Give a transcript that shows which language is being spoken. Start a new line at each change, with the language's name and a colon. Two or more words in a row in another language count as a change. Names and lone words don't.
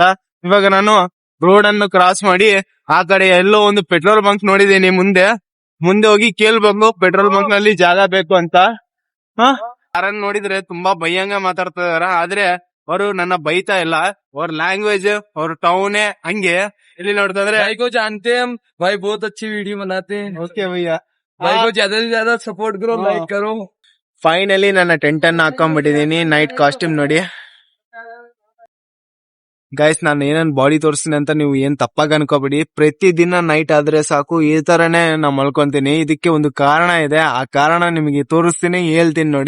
Kannada: ಇವಾಗ ನಾನು ರೋಡ್ ಅನ್ನು ಕ್ರಾಸ್ ಮಾಡಿ ಆ ಕಡೆ ಎಲ್ಲೋ ಒಂದು
English: petrol bunk
Kannada: ನೋಡಿದೀನಿ. ಮುಂದೆ ಹೋಗಿ ಕೇಳ್ಬೇಕು
English: petrol bunk
Kannada: ನಲ್ಲಿ ಜಾಗ ಬೇಕು ಅಂತ. ಯಾರನ್ನ ನೋಡಿದ್ರೆ ತುಂಬಾ ಭಯಂಗ ಮಾತಾಡ್ತಾ ಇದಾರ. ಆದ್ರೆ ಅವರು ನನ್ನ ಬೈತಾ ಇಲ್ಲ. ಅವ್ರ ಲ್ಯಾಂಗ್ವೇಜ್, ಅವ್ರ ಟೌನೇ ಹಂಗೆ. ಇಲ್ಲಿ ನೋಡ್ತಾ ಇದ್ರೆ
Hindi: भाई को जानते हैं हम, भाई बहुत अच्छी वीडियो बनाते हैं.
Kannada: ಓಕೆ ಭಯ್ಯ,
Hindi: भाई को ज्यादा से ज्यादा सपोर्ट करो, लाइक करो.
Kannada: ಫೈನಲಿ ನನ್ನ ಟೆಂಟ್ ಅನ್ನ ಹಾಕೊಂಡ್ಬಿಟ್ಟಿದೀನಿ.
English: night costume
Kannada: ನೋಡಿ. ಗೈಸ್ ನಾನು ಏನೇನ್ ಬಾಡಿ ತೋರಿಸ್ತೀನಿ ಅಂತ ನೀವು ಏನ್ ತಪ್ಪಾಗಿ ಅನ್ಕೋಬೇಡಿ. ಪ್ರತಿದಿನ ನೈಟ್ ಆದ್ರೆ ಸಾಕು ಈ ತರನೇ ನಾ ಮಲ್ಕೊಂತೀನಿ. ಇದಕ್ಕೆ ಒಂದು ಕಾರಣ ಇದೆ, ಆ ಕಾರಣ ನಿಮಗೆ ತೋರಿಸ್ತೀನಿ, ಹೇಳ್ತೀನಿ ನೋಡಿ.